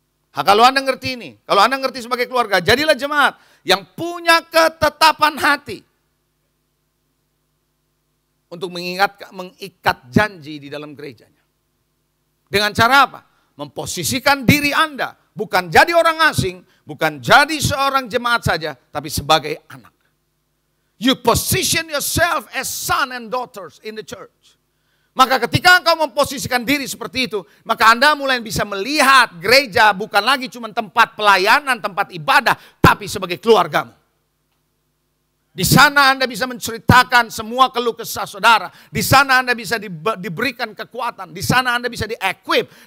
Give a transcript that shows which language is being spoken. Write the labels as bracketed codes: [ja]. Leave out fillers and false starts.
[id] Kalau Anda ngerti ini, kalau Anda ngerti sebagai keluarga, jadilah jemaat yang punya ketetapan hati. Untuk mengikat janji di dalam gerejanya. Dengan cara apa? Memposisikan diri Anda, bukan jadi orang asing, bukan jadi seorang jemaat saja, tapi sebagai anak. [en] You position yourself as son and daughters in the church. [id] Maka ketika engkau memposisikan diri seperti itu, maka Anda mulai bisa melihat gereja bukan lagi cuma tempat pelayanan, tempat ibadah, tapi sebagai keluargamu. Di sana Anda bisa menceritakan semua keluh kesah saudara. Di sana Anda bisa diberikan kekuatan. Di sana Anda bisa di-equip.